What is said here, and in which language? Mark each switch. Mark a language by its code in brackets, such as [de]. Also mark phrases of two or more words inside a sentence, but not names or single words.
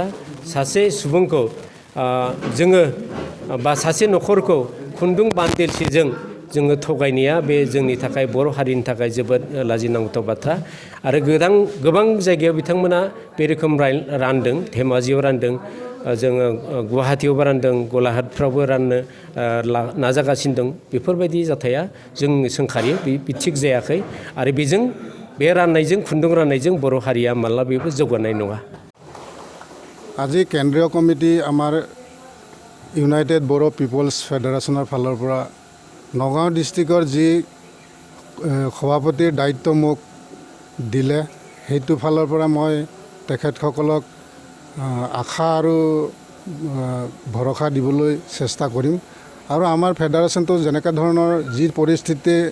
[brx] सासे सुबुंखौ जोङो बा सासे न'खरखौ खुन्दुं बान्देलसेजों जोङो थगायनाया बे जोंनि थाखाय बर' हारिनि थाखाय जोबोद लाजिनांथाव बाथ्रा आरो गोबां जायगायाव बिथांमोना बे रोखोम रानदों धेमाजियाव रानदों जोङो गुवाहाटियावबो रानदों गलाघाटफ्रावबो राननो नाजागासिनो दं बेफोरबायदि जाथाया जों सोंखारियो बे थिग जायाखै आरो बेजों बे राननायजों खुन्दुं राननायजों बर' हारिया माब्लाबाबो जौगानाय नङा [as] আজি কেন্দ্ৰীয় কমিটি আমাৰ ইউনাইটেড বড়ো পিপলছ ফেডাৰেশ্যনৰ ফালৰ পৰা নগাঁও ডিষ্ট্ৰিক্টৰ যি সভাপতিৰ দায়িত্ব মোক দিলে সেইটো ফালৰ পৰা মই তেখেতসকলক আশা আৰু ভৰসা দিবলৈ চেষ্টা কৰিম আৰু আমাৰ ফেডাৰেশ্যনটো যেনেকুৱা ধৰণৰ যি পৰিস্থিতি